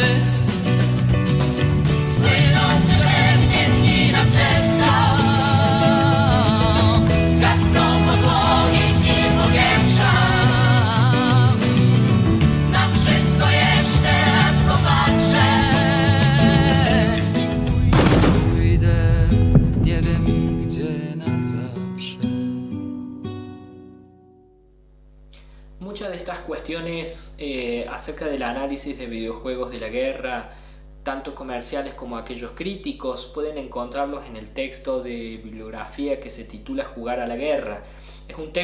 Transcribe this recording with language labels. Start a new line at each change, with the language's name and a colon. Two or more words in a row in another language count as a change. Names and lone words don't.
Polish: Spłyną przede mnie dni na przestrzał, zgasną podłogi i powietrza. Na wszystko jeszcze raz popatrzę i pójdę, nie wiem gdzie na zawsze.
Spanish: Muchas de estas cuestiones acerca del análisis de videojuegos de la guerra, tanto comerciales como aquellos críticos, pueden encontrarlos en el texto de bibliografía que se titula Jugar a la guerra.